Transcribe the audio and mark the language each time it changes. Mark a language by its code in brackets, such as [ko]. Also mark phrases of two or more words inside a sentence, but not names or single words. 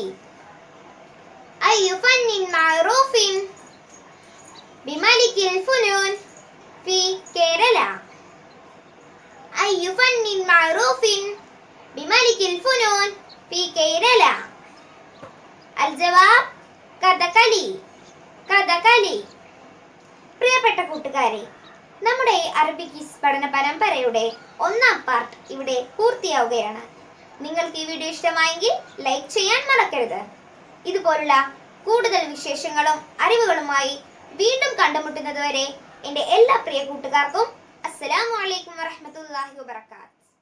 [ar] أي فن معروف بملك الفنون في كيرلا؟ أي فن معروف بملك الفنون في كيرلا؟ الجواب കഥകളി. കഥകളി. [ml] പ്രിയപ്പെട്ട കൂട്ടുകാരെ, നമ്മുടെ [en] Arabic quiz [ml] പഠന പരമ്പരയുടെ 1ാം പാർട്ട് ഇവിടെ പൂർത്തിയാവുകയാണ്. നിങ്ങൾക്ക് ഈ വീഡിയോ ഇഷ്ടമായെങ്കിൽ ലൈക്ക് ചെയ്യാൻ മറക്കരുത്. ഇതുപോലുള്ള കൂടുതൽ വിശേഷങ്ങളും അറിവുകളുമായി വീണ്ടും കണ്ടുമുട്ടുന്നതുവരെ എൻ്റെ എല്ലാ പ്രിയ കൂട്ടുകാർക്കും [ar] السلام عليكم ورحمة الله وبركاته.